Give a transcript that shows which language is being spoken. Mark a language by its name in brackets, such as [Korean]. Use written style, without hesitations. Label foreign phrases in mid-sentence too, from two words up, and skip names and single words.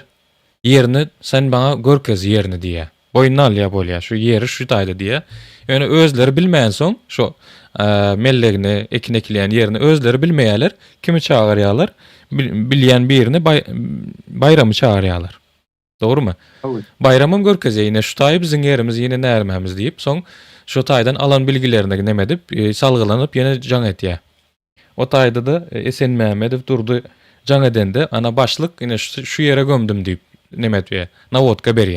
[Turkmen] Ýerini sen baňa görkez ýerini diýär. Boýnuny alýar bolýar. Şu ýeri şu taýda diýär. Ýöne özleri bilmeýän soň şu mellegini ekinekleýän ýerini özleri bilmeýärler. Kimi çağırýarlar? Bilýän birini bayramy çağırýarlar. [Turkish] Doğru mu? Evet. [Turkmen] Bayramym görkeze ýine şu taý biziň ýerimiz ýene närmämiz diýip, soň şu taýdan alan bilgilerini näme dip salgylanyp ýene jaň etýär. O taýda da Esen Mähmedow durdy jaň edende ana başlyk ýene şu ýere gömdüm diýip näme etýär. Nawotka berýär.